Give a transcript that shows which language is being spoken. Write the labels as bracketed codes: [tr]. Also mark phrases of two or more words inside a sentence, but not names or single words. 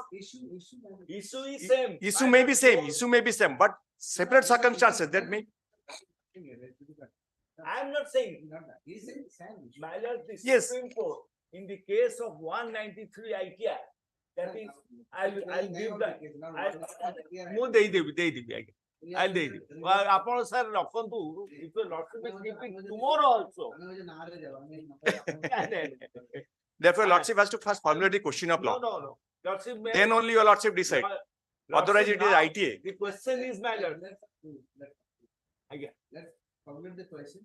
[en] Issue is same. issue may be same, but separate circumstances that may. I am not saying. He's saying the same. My lord, the Yes. Supreme Court in the case of 193 ITR, that is, I'll give the, [or] ମୁଁ ଦେଇଦେବି ଆଜ୍ଞା। I'll ଦେଇଦେବି। ଆପଣ sir ରଖନ୍ତୁ, [en] if you lordship is keeping tomorrow also. Therefore, lordship has to first formulate the question of law. No. Lordship may. Then only your lordship decide. Otherwise, it is now, ITA. The question is my lord. Again. Let's formulate the question.